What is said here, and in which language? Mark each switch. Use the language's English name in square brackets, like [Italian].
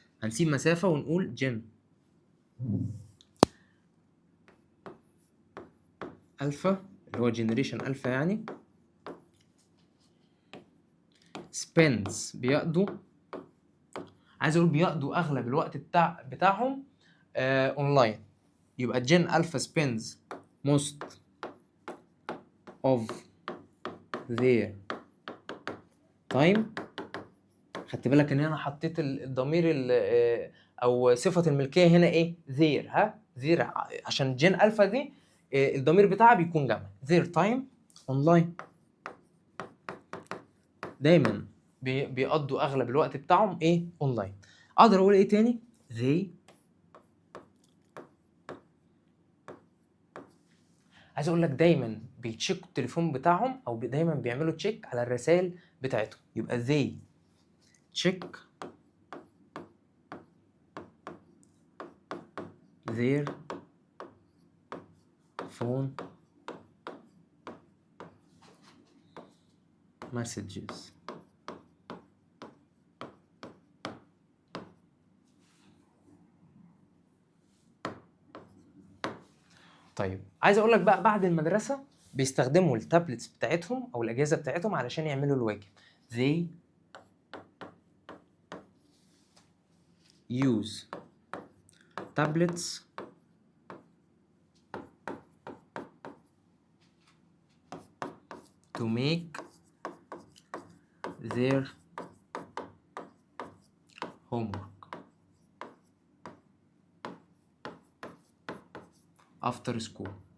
[Arabic] هنسيب مسافة ونقول جن ألفا اللي هو جنريشن ألفا يعني spends بيقضوا، عايز أقول بيقضوا أغلب الوقت بتاعهم أونلاين. يبقى جن ألفا [English] spends most of their time. [Arabic] خدت بالك ان انا حطيت الضمير او صفه الملكيه هنا ايه؟ their. ها their عشان جين الفا دي الضمير بتاعها بيكون جمع. [English] their time online، [Arabic] دايما بيقضوا اغلب الوقت بتاعهم ايه؟ اونلاين. اقدر اقول ايه تاني؟ they، عايز اقول لك دايما بيتشيكوا التليفون بتاعهم او دايما بيعملوا تشيك على الرسائل بتاعتهم. [English] يبقى they check their phone messages. [Arabic] طيب عايز اقول لك بقى بعد المدرسه بيستخدموا التابلتس بتاعتهم او الاجهزه بتاعتهم علشان يعملوا الواجب. [English] they use tablets to make their homework after school.